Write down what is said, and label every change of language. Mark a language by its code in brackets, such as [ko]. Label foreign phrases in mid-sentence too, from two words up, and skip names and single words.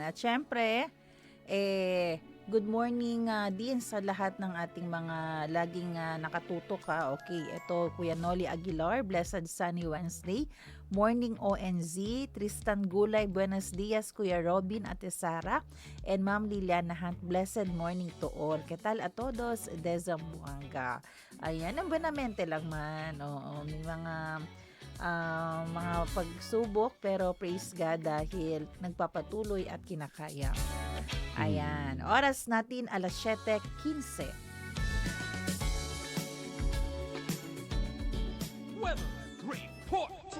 [tl] At syempre, [en] good morning [tl] din sa lahat ng ating mga laging nakatutok ha. [en] Okay, ito Kuya Noli Aguilar, Blessed Sunny Wednesday. [tl] Morning ONZ, Tristan Gulay, [es] Buenos Dias, [tl] Kuya Robin at Sara. [en] And Ma'am Liliana Hunt, blessed morning to all. [es] ¿Qué tal a todos? De Zamboanga. [tl] Ayan, ang buenamente lang man. Oo, may mga pagsubok pero [en] praise God [tl] dahil nagpapatuloy at kinakaya. Ayan. Oras natin alas 7:15. [en] Weather report.